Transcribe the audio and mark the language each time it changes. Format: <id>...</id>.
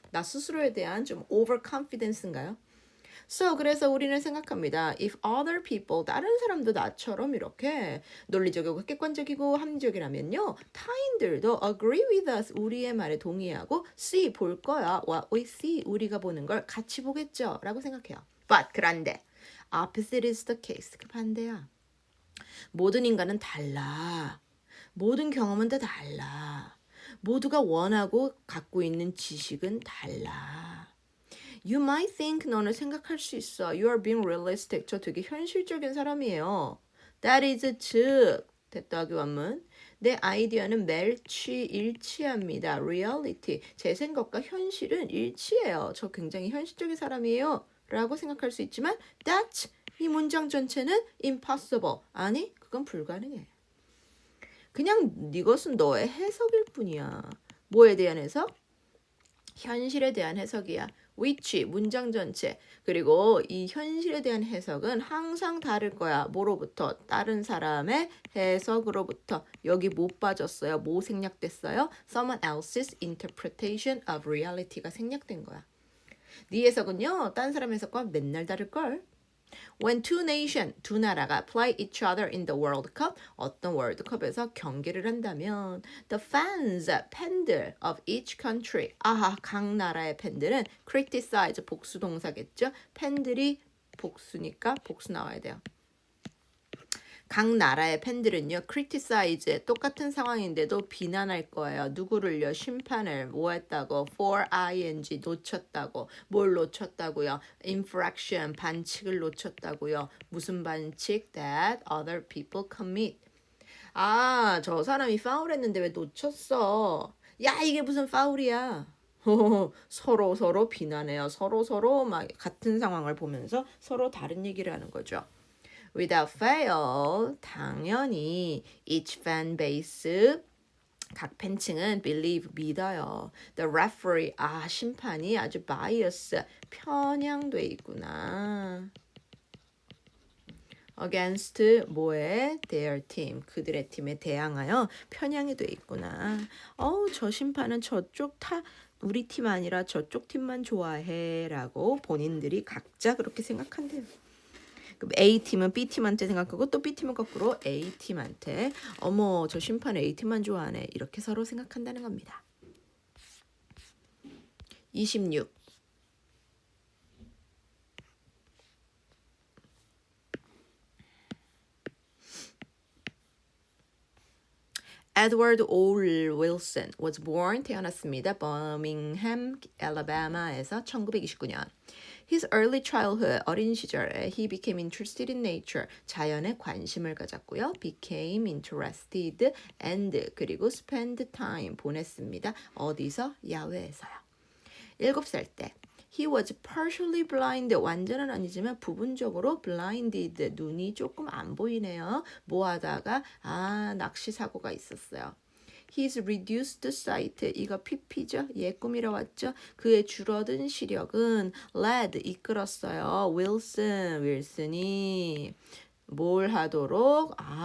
<ko>나 스스로에 대한 좀 overconfidence인가요?</ko> <en>So,</en> <ko>그래서 우리는 생각합니다.</ko> <en>If other people,</en> <ko>다른 사람도 나처럼 이렇게 논리적이고 객관적이고 합리적이라면요. 타인들도</ko> <en>agree with us,</en> <ko>우리의 말에 동의하고 see, 볼 거야.</ko> <en>What we see,</en> <ko>우리가 보는 걸 같이 보겠죠. 라고 생각해요.</ko> <en>But,</en> <ko>그런데</ko> <en>opposite is the case.</en> <ko>그 반대야. 모든 인간은 달라. 모든 경험은 다 달라. 모두가 원하고 갖고 있는 지식은 달라.</ko> <en>You might think,</en> <ko>너는 생각할 수 있어.</ko> <en>You are being realistic.</en> <ko>저 되게 현실적인 사람이에요.</ko> <en>That is,</en> <ko>즉, 됐다기 완문. 내 아이디어는 일치합니다.</ko> <en>Reality.</en> <ko>제 생각과 현실은 일치해요. 저 굉장히 현실적인 사람이에요. 라고 생각할 수 있지만</ko> <en>that's,</en> <ko>이 문장 전체는 impossible. 아니, 그건 불가능해. 그냥 이것은 너의 해석일 뿐이야. 뭐에 대한 해석? 현실에 대한 해석이야. which, 문장 전체. 그리고 이 현실에 대한 해석은 항상 다를 거야. 뭐로부터? 다른 사람의 해석으로부터. 여기 못 빠졌어요. 뭐 생략됐어요?</ko> <en>Someone else's interpretation of reality</en> <ko>가 생략된 거야. 네 해석은요, 딴 사람 해석과 맨날 다를걸.</ko> <en>When two nations,</en> <ko>두 나라가</ko> <en>play each other in the World Cup,</en> <ko>어떤 월드컵에서 경기를 한다면</ko> <en>the fans, 팬들 of each country, 아하,</en> <ko>각 나라의 팬들은</ko> <en>criticize,</en> <ko>복수 동사겠죠? 팬들이 복수니까 복수 나와야 돼요. 각 나라의 팬들은요,</ko> <en>criticize,</en> <ko>똑같은 상황인데도 비난할 거예요. 누구를요? 심판을 뭐 했다고?</ko> <en>for ing,</en> <ko>놓쳤다고. 뭘 놓쳤다고요? infraction, 반칙을 놓쳤다고요. 무슨 반칙?</ko> <en>that other people commit.</en> <ko>아, 저 사람이 파울했는데 왜 놓쳤어? 야, 이게 무슨 파울이야? 서로 비난해요. 서로 막 같은 상황을 보면서 서로 다른 얘기를 하는 거죠.</ko> <en>Without fail,</en> <ko>당연히</ko> <en>each fan base,</en> <ko>각 팬층은</ko> <en>believe, 믿어요. The referee,</en> <ko>심판이 아주 bias, 편향돼 있구나. Against 뭐에?</ko> <en>Their team,</en> <ko>그들의 팀에 대항하여 편향이 돼 있구나. 저 심판은 저쪽 우리 팀 아니라 저쪽 팀만 좋아해 라고 본인들이 각자 그렇게 생각한대요. A팀은 B팀한테 생각하고 또 B팀은 거꾸로 A팀한테 어머, 저 심판 A팀만 좋아하네. 이렇게 서로 생각한다는 겁니다. 26.</ko> <en>Edward O. Wilson was born</en> <ko>태어났습니다. 버밍햄, 알라바마에서 1929년.</ko> <en>His early childhood,</en> <ko>어린 시절에</ko> <en>he became interested in nature,</en> <ko>자연에 관심을 가졌고요.</ko> <en>became interested and 그리고 spend time, 보냈습니다.</en> <ko>어디서? 야외에서요. 7살 때</ko> <en>He was partially blind.</en> <ko>완전은 아니지만 부분적으로</ko> <en>blinded.</en> <ko>눈이 조금 안 보이네요. 뭐 하다가 낚시 사고가 있었어요.</ko> <en>His reduced sight.</en> <ko>이거 PP죠. 예, 꿈이라 왔죠. 그의 줄어든 시력은 led. 이끌었어요. 윌슨이 뭘 하도록?</ko>